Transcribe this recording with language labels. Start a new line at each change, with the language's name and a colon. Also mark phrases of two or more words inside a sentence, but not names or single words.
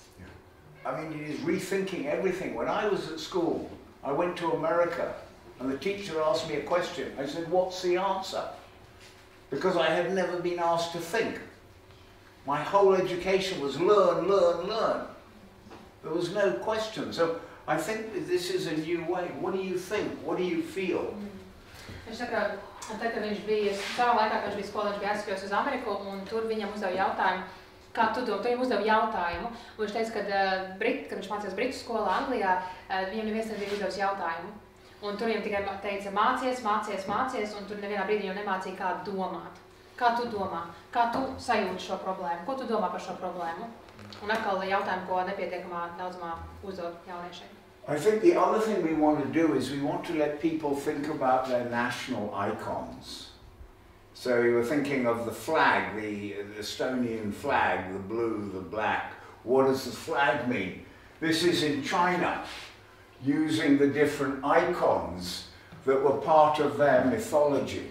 English: I mean, it is rethinking everything. When I was at school, I went to America, and the teacher asked me a question. I said, "What's the answer?" Because I had never been asked to think. My whole education was learn, learn, learn. There was no question. So I think that this is a new way. What do you think? What do you feel?
Latvian: Viņš saka, tad, kad viņš bija savā laikā, kad viņš bija skolā, viņš bija aizskries uz Ameriku, un tur viņam uzdeva jautājumu, kā tu domā, viņam uzdeva jautājumu. Un viņš teica, kad viņš mācījās Britu skolā Anglijā, viņam neviens nebija uzdevis jautājumu. Un tur viņam tikai teica mācies, mācies, mācies, un tur nevienā brīdī jau nemācīja, kā domāt. Kā tu domā? Kā tu sajūti šo problēmu? Ko tu domā par šo problēmu? Un atkal jautājumu, ko nepietiekamā daudzumā uzdod jauniešiem.
English: I think the other thing we want to do is we want to let people think about their national icons. So you were thinking of the flag, the Estonian flag, the blue, the black. What does the flag mean? This is in China, using the different icons that were part of their mythology.